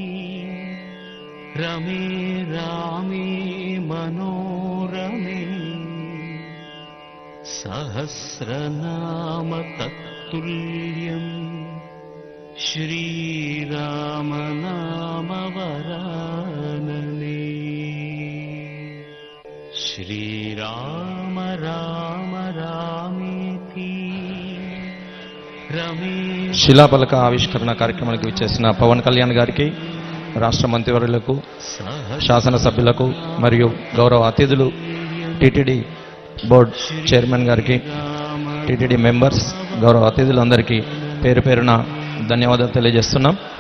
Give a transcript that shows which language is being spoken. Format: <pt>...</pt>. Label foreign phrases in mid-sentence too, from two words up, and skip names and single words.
<sa>रमे रामे मनोरमे सहस्रनाम तत्तुल्यम् श्रीराम नाम वरानने श्रीराम राम रामेति रमे</sa> <te>శిలాఫలక ఆవిష్కరణ కార్యక్రమానికి వచ్చేసిన పవన్ కళ్యాణ్ గారికి, రాష్ట్ర మంత్రివర్యులకు, శాసనసభ్యులకు మరియు గౌరవ అతిథులు, టీటీడీ</te> <en>board chairman</en> <te>గారికి, టీటీడీ మెంబర్స్, గౌరవ అతిథులందరికీ పేరు పేరున ధన్యవాదాలు తెలియజేస్తున్నాం.</te>